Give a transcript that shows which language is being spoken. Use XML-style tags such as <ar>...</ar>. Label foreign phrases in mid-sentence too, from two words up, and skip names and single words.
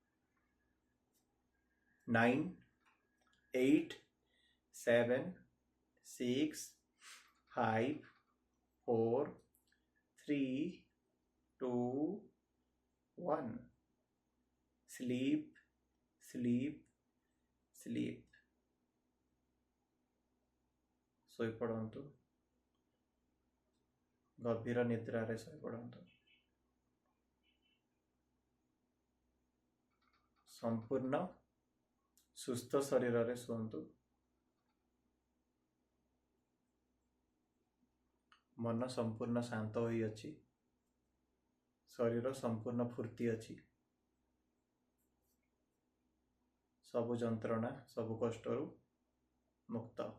<en>9 8 7 6 5 4 3 2 1 sleep sleep sleep</en> <or>ଶୋଇ ପଡ଼ନ୍ତୁ ଗଭୀର ନିଦ୍ରାରେ ଶୋଇ ପଡ଼ନ୍ତୁ ସମ୍ପୂର୍ଣ୍ଣ ସୁସ୍ଥ ଶରୀରରେ ଶୋନ୍ତୁ ମନ ସମ୍ପୂର୍ଣ୍ଣ ଶାନ୍ତ ହୋଇ ଅଛି ଶରୀର ସମ୍ପୂର୍ଣ୍ଣ ଫୁର୍ତ୍ତି ଅଛି ସବୁ ଯନ୍ତ୍ରଣା ସବୁ କଷ୍ଟରୁ ମୁକ୍ତ</or>